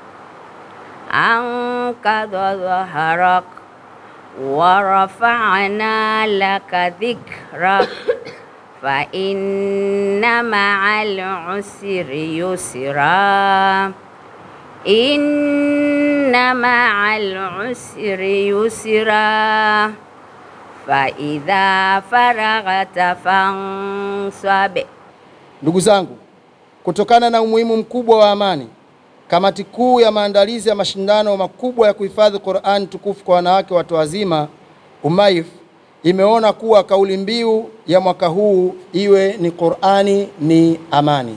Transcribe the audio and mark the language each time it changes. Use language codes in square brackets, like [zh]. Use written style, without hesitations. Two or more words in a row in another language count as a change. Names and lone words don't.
[ar] أنقض ظهرك ورفعنا لك ذكرك فإن مع العسر يسرا إن مع العسر يسرا فإذا فرغت فانصب. [sw] Ndugu zangu, kutokana na umuhimu mkubwa wa amani, kamati kuu ya maandalizi ya mashindano makubwa ya kuhifadhi Qur'an tukufu kwa wanawake watu wazima UMAIF imeona kuwa kauli mbiu ya mwaka huu iwe ni Qur'ani ni amani.